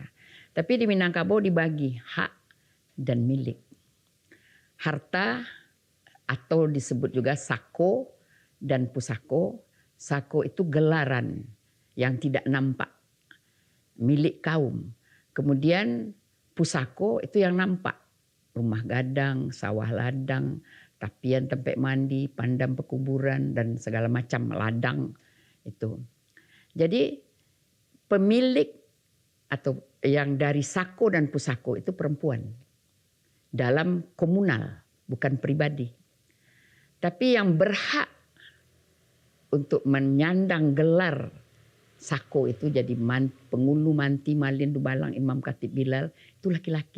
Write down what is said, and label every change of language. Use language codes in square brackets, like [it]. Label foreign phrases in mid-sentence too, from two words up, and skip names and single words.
[id] Tapi di Minangkabau dibagi hak dan milik. Harta atau disebut juga sako dan pusako. Sako itu gelaran yang tidak nampak. Milik kaum. Kemudian pusako itu yang nampak. Rumah gadang, sawah ladang, tapian tempat mandi, pandam pekuburan, dan segala macam ladang itu. Jadi pemilik atau yang dari sako dan pusako itu perempuan. Dalam komunal, bukan pribadi. Tapi yang berhak untuk menyandang gelar sako itu jadi pengulu, manti, malin, dubalang, imam, khatib, bilal, itu laki-laki.